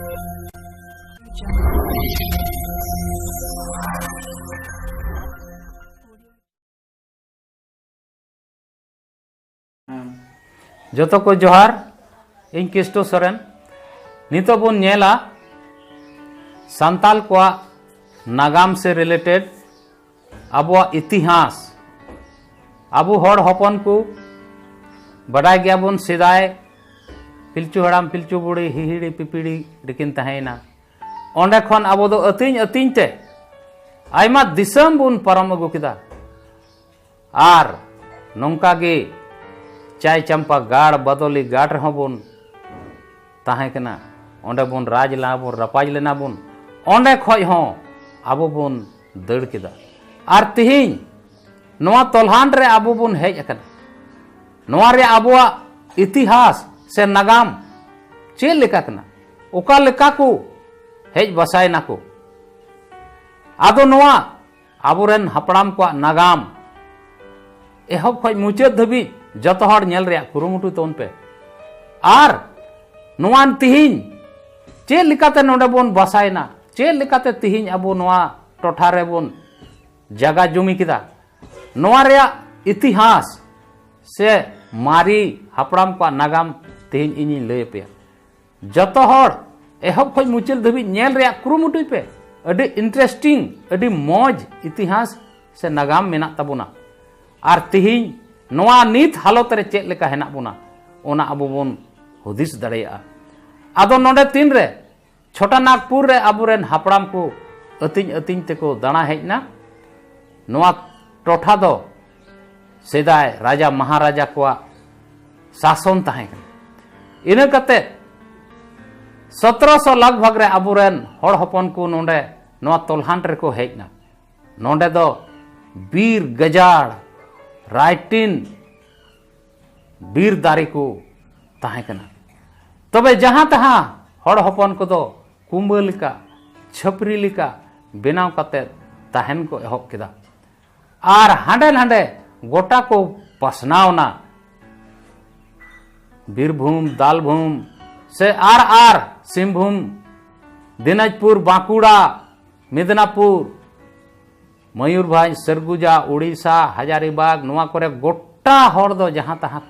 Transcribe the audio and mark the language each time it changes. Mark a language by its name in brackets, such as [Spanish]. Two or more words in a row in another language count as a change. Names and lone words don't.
[Santali] जोतो को जोहार इन किस्टो सोरेन नितो बुन नेला सांताल को नागाम से रिलेटेड अबो इतिहास अबो हर हपन को बड़ाई गया बुन सिदाय पिलचू हड़ाम पिलचू बुड़ी हिहिड़ी पिपिड़ी दिकिन तहेना ओंडे खन अबो दो अतिन अतिन ते आयमा दिसम बुन परम अगु किदा आर नोंका गे चाय चंपा गाड़ बदली गाड़ रहो बुन ताहे कना ओंडे बुन राज ला बुन रपाज लेना बुन ओंडे खय हो आबो बुन दड़ किदा आर तिहिन नोआ तोल्हान रे आबो बुन हेज अकना नोआ रे आबोआ इतिहास से नागाम चे लेका कना ओका लेका को हेज बसाय ना को आदो नोआ आबोरेन हपड़ाम को नागाम एहब खय मुचाद धबी जतो हर नेल रे कुरुमुटु तोन पे आर नोआन तिहिन चे लिकाते नोडे बोन बसायना चे लिकाते तिहिन अबो नोआ टोठा रे बोन जगह जुमी किदा नोआ रे इतिहास से मारी हपड़ाम को नागाम तिहिन इनी लय पे जतो हर एहब खय मुचल धबी नेल रे कुरुमुटु पे अडी इंटरेस्टिंग अडी मौज इतिहास से नागाम मेना तबुना आर तिहिन नोआ नीत हालत रे चेक लेका हेना बुना ओना अबो बोन हुदिस दड़ेया आदो नोडे तीन रे छोटा नागपुर रे अबुरेन हापड़ाम को अतिन अतिन तेको दाना हेजना नोआ टोठा दो सेदाय राजा महाराजा को शासन ताहे इना कते 1700 लगभग रे अबुरेन हड़ हपन को नोडे नोआ तोल्हान रे को हेजना नोडे दो बीर गजाड़ राइटिन बीर दारी को ताहे कना तबे जहां तहां हड़ हपन को दो कुंबा लिका छपरी लिका बेनाव कते ताहेन को एहब किदा आर हांडे हांडे गोटा को पसनावना बीरभूम दालभूम से आर सिंहभूम दिनाजपुर बांकुड़ा मिदनापुर मयूरभंज सरगुजा उड़ीसा हजारीबाग नोआ करे गोटा हर दो जहां तहां को